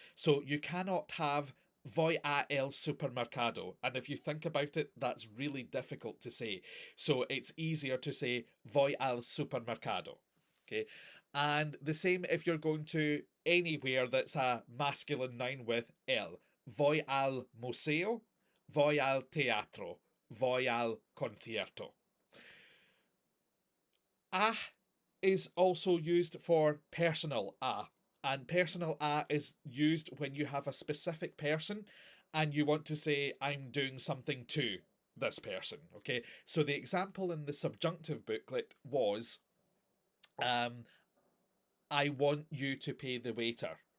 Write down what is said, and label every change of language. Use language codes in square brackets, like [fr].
[en] So you cannot have [es] voy a el supermercado. [en] And if you think about it, that's really difficult to say. So it's easier to say [es] voy al supermercado. [en] Okay. And the same if you're going to anywhere that's a masculine noun with el. [es] Voy al museo, voy al teatro, voy al concierto. [en] A is also used for personal a. And personal a is used when you have a specific person and you want to say, I'm doing something to this person. Okay, so the example in the subjunctive booklet was, I want you to pay the waiter.